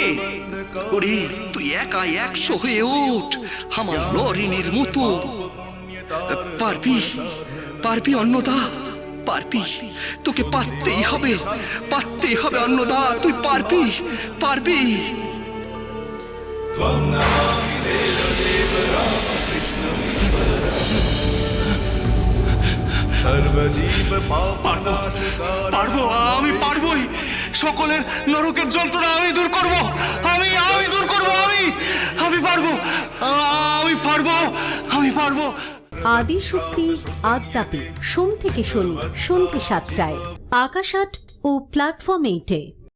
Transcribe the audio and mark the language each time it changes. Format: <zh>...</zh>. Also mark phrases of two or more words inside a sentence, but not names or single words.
<bn>ওরে তুই একাই 100 হয়ে ওঠ আমার লরিনের মতো। পারবি, পারবি অন্নদা, পারবি। তোকে পারতেই হবে, পারতেই হবে অন্নদা, তুই পারবি, পারবি।</bn> <sa>त्वं नमामि देवदेव रामकृष्णमीश्वरम् सर्वजीव पापनाशकाय।</sa> <bn>পারবো, আমি পারবোই। সকলের নরকের যন্ত্রণা আমি দূর করব, আমি দূর করব, আমি পারবো, আমি পারবো, আমি পারবো। আদিশক্তি আদ্যাপি সোম থেকে শনি সন্ধ্যে 7টায় আকাশ 8 ও প্ল্যাটফর্ম 8-এ।</bn>